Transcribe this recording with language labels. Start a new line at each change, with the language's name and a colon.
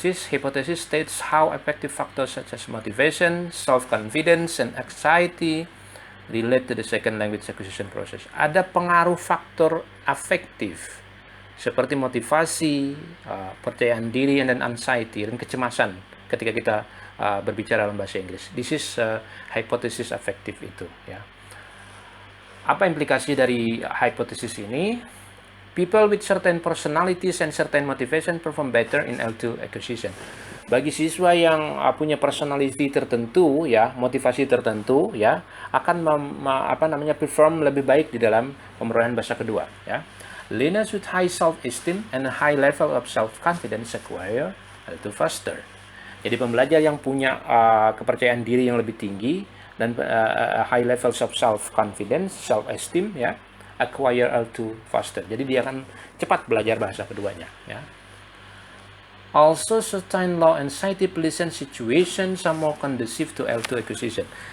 English: Hypothesis states how affective factors such as motivation, self-confidence, and anxiety relate to the second language acquisition process.
Indonesian: Ada pengaruh faktor afektif seperti motivasi, percayaan diri, dan anxiety, dan kecemasan ketika kita berbicara dalam bahasa Inggris.
English: This is hypothesis affective
Indonesian: itu, ya. Apa implikasi dari hipotesis ini?
English: People with certain personalities and certain motivation perform better in L2 acquisition.
Indonesian: Bagi siswa yang punya personality tertentu, ya, motivasi tertentu, ya, akan perform lebih baik di dalam pemerolehan bahasa kedua, ya.
English: Learners with high self-esteem and a high level of self-confidence acquire L2 faster.
Indonesian: Jadi pembelajar yang punya kepercayaan diri yang lebih tinggi dan
English: high levels of self-confidence, self-esteem,
Indonesian: ya,
English: acquire L2 faster.
Indonesian: Jadi dia akan cepat belajar bahasa keduanya, ya.
English: Also, certain low anxiety pleasant situations are more conducive to L2 acquisition.